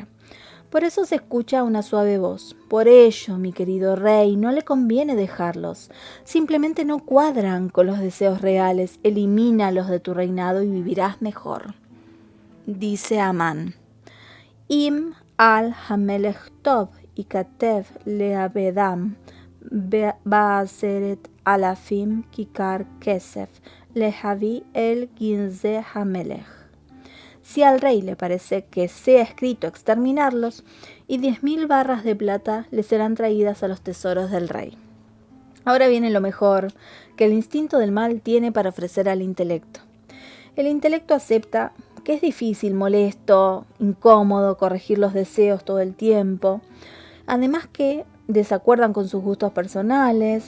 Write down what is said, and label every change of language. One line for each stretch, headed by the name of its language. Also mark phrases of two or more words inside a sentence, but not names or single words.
Spanish: Por eso se escucha una suave voz. Por ello, mi querido rey, no le conviene dejarlos. Simplemente no cuadran con los deseos reales. Elimínalos de tu reinado y vivirás mejor. Dice Amán.
Hebrew: אם על המלך טוב יכתב לאבדם ועשרת אלפים ככר כסף להביא אל גנזי המלך.
Spanish: Si al rey le parece que sea escrito exterminarlos, y 10.000 barras de plata le serán traídas a los tesoros del rey. Ahora viene lo mejor que el instinto del mal tiene para ofrecer al intelecto. El intelecto acepta que es difícil, molesto, incómodo corregir los deseos todo el tiempo, además que desacuerdan con sus gustos personales.